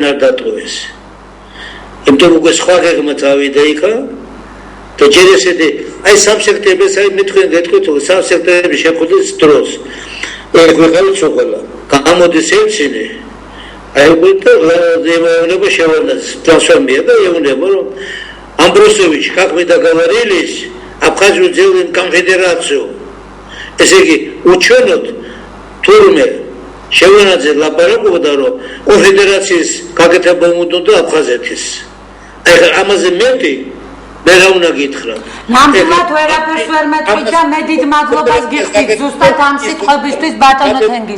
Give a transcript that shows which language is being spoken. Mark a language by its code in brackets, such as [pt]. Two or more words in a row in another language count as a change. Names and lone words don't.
[ka] არ დატოვეს იმიტომ უკვე სხვა გეგმა წავიდა იქა და ჯერ ესეთი აი 3 სექტემბერს აი მე თქვენ გეტყვით 3 სექტემბერში შეხვდით დროს ეგ ვიყავით სოყოლა გამოდის ელჩინე აი უკვე ეუბნება შევარდნაძეს transformia და ეუბნება რომ ამბროსევიჩი [ru] как мы договорились Абхазию делаем конфедерацию [ka] ესე იგი უჩვენოთ თურმე შევარდნაძე ლაპარაკობდა რომ კონფედერაციის გაკეთება უნდა აფხაზეთის აი ამაზე მეტი მე რა უნდა გითხრა ნამდვილად ვერაფერს ვერ მეტყვით და მე დიდ მადლობას გიხდით ზუსტად ამ სიტყვებისთვის ბატონო თენგის